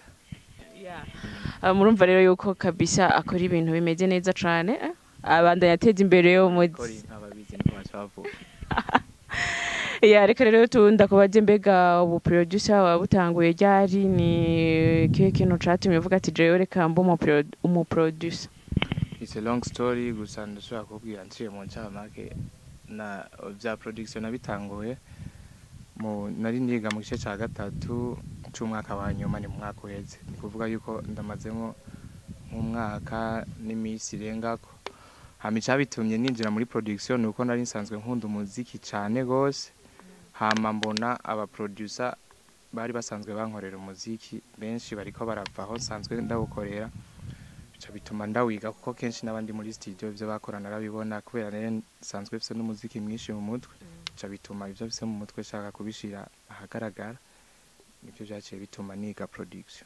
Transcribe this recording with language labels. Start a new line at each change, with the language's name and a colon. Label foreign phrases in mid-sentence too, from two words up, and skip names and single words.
Rundi: Murumva rero yuko kabisa akora ibintu bimeze neza cyane, abandanya ateza imbere yo mu ababizi n'abacavuga. Reka rero ndakubaze, mbega ubu producer wabutanguye ryari? Ni kihe kintu catumye uvuga ati jewe reka mbe umu producer?
English: It's a long story,
Rundi: gusa ndashobora kubwira nciye mu ncamake na vya production nabitanguye nari niga mu gice ca gatatu c'umwaka wa nyuma, ni mu mwaka uheze. Ni kuvuga yuko ndamazemo nk'umwaka n'imisi irengako. Hama icabitumye ninjira muri production nuko nari nsanzwe nkunda umuziki cane gose, hama mbona aba producer bari basanzwe bankorera umuziki benshi bariko barava aho nsanzwe ndawukorera, bica bituma ndawiga kuko kenshi n'abandi muri studio ivyo bakorana arabibona kubera rero nsanzwe mfise n'umuziki mwinshi mu mutwe bica bituma ivyo mfise mu mutwe shaka kubishira ahagaragara nivyo vyaciye bituma niga production.